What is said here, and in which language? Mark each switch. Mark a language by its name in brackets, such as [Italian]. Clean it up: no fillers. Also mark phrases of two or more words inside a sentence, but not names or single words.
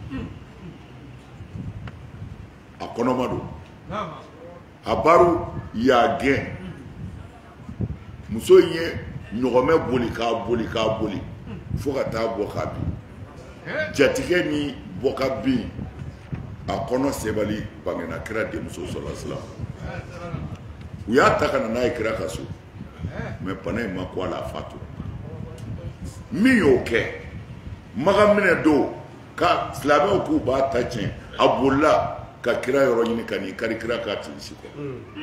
[Bambara] a kɔnɔma don Abaru y'a gɛn muso in ye ɲɔgɔmɛ boli k'a boli fo ka taa bɔ k'a bin jatigɛ ni bɔ ka bin a kɔnɔ sebali bangena kira denmuso [Arabic] صلى الله عليه وسلم [Bambara] u y'a ta ka na n'a ye kira ka so mais bana in ma ko a la a fatu min y'o kɛ Maka minɛ don ka silamɛw k'u b'a ta tiɲɛ a bolila ka kira yɔrɔ ɲini ka n'i kari kira k'a tigisi kɔ